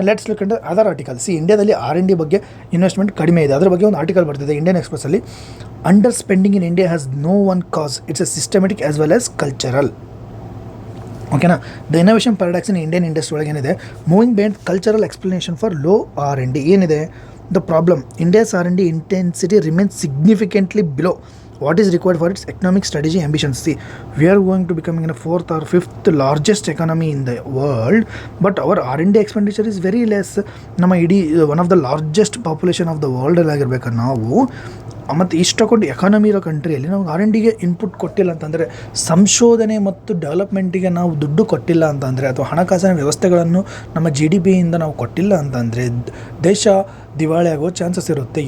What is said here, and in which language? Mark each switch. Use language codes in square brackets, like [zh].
[en] Let's look at other article. [kn] ಇಂಡಿಯಾದಲ್ಲಿ R&D ಬಗ್ಗೆ investment ಕಡಿಮೆ ಇದೆ. ಅದರ ಬಗ್ಗೆ ಒಂದು ಆರ್ಟಿಕಲ್ ಬರ್ತಿದೆ Indian ಎಕ್ಸ್‌ಪ್ರೆಸ್ಸಲ್ಲಿ. [en] Under spending in India has no one cause, it's a systematic as well as cultural. ಓಕೆನಾ. The innovation paradox in Indian industry [kn] ಒಳಗೆ ಏನಿದೆ, [en] Moving behind cultural explanation for low R&D ಏನಿದೆ. The problem, India's R&D intensity remains significantly below what is required for its economic strategy ambitions. We are going to becoming a 4th or 5th largest economy in the world, but our R&D expenditure is very less. ನಮ್ಮ ಇಡೀ one of the largest population of the ವರ್ಲ್ಡಲ್ಲಿ [kn] ಆಗಿರ್ಬೇಕು ನಾವು. ಮತ್ತು ಇಷ್ಟೊಂದು economy ಇರೋ ಕಂಟ್ರಿಯಲ್ಲಿ ನಾವು R&Dಗೆ input ಕೊಟ್ಟಿಲ್ಲ ಅಂತಂದರೆ, ಸಂಶೋಧನೆ ಮತ್ತು ಡೆವಲಪ್ಮೆಂಟಿಗೆ ನಾವು ದುಡ್ಡು ಕೊಟ್ಟಿಲ್ಲ ಅಂತಂದರೆ, ಅಥವಾ ಹಣಕಾಸಿನ ವ್ಯವಸ್ಥೆಗಳನ್ನು ನಮ್ಮ GDPಯಿಂದ ನಾವು ಕೊಟ್ಟಿಲ್ಲ ಅಂತಂದರೆ ದೇಶ ದಿವಾಳಿ ಆಗೋ ಚಾನ್ಸಸ್ ಇರುತ್ತೆ.